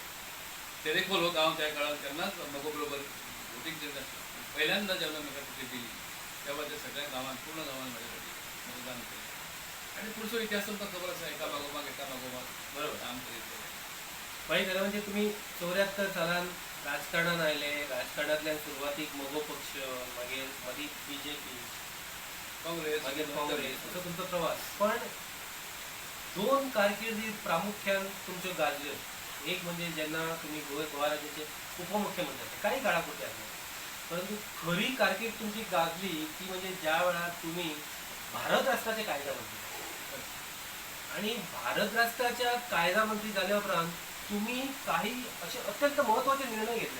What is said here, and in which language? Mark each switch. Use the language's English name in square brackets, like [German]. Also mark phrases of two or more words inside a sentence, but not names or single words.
[Marathi] तेरेखोल हो गाव त्या काळात त्यांनाच बरोबर वोटिंग देत असतात. पहिल्यांदा जेव्हा मला तिकीट दिली तेव्हा त्या सगळ्या गावात पूर्ण गावात माझ्यासाठी मतदान केलं आणि पुढचा इतिहास तुमचा खबर असा एका मागोमाग बरोबर काम करीत गेले. [Konkani] भाई खरं म्हणजे तुम्ही 74 सालान राजकारणात आयले. राजकारणातल्यान सुरवातीक मगो पक्ष, मागीर मदीं BJP, काँग्रेस [Marathi] असं तुमचा प्रवास. [Konkani] पण दोन कारकिर्दीत प्रामुख्यान तुमच्यो गाजल्यो. एक म्हणजे जेन्ना तुम्ही गोवा राज्याचे उपमुख्यमंत्री काही काळापुरते आसले, परंतु खरी कारकीर्द तुमची गाजली ती म्हणजे ज्या वेळार तुम्ही भारत राष्ट्राचे कायदा मंत्री आणि भारत राष्ट्राच्या कायदा मंत्री झाल्या उपरांत तुम्ही काही असे अत्यंत महत्वाचे निर्णय घेतले.